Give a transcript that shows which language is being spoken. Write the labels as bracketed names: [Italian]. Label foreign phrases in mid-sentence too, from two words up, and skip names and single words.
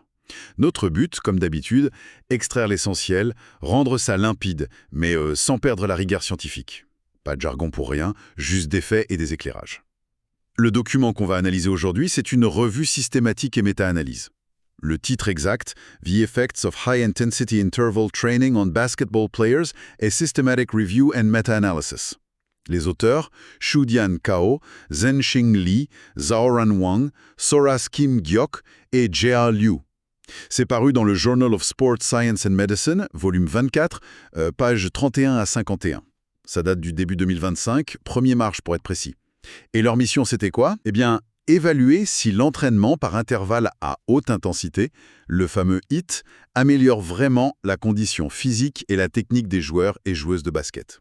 [French] Notre but, comme d'habitude, extraire l'essentiel, rendre ça limpide, mais sans perdre la rigueur scientifique. Pas de jargon pour rien, juste des faits et des éclairages. Le document qu'on va analyser aujourd'hui, c'est une revue systématique et méta-analyse. Le titre exact, [English] The Effects of High Intensity Interval Training on Basketball Players, a Systematic Review and Meta-Analysis. [French] Les auteurs, Shudian Kao, Zhenxing Li, Zhaoran Wang, Soras Kim Gyok et Jia Liu. C'est paru dans le Journal of Sport Science and Medicine, volume 24, pages 31 à 51. Ça date du début 2025, 1er mars pour être précis. Et leur mission, c'était quoi? Eh bien, évaluer si l'entraînement par intervalle à haute intensité, le fameux HIIT, améliore vraiment la condition physique et la technique des joueurs et joueuses de basket.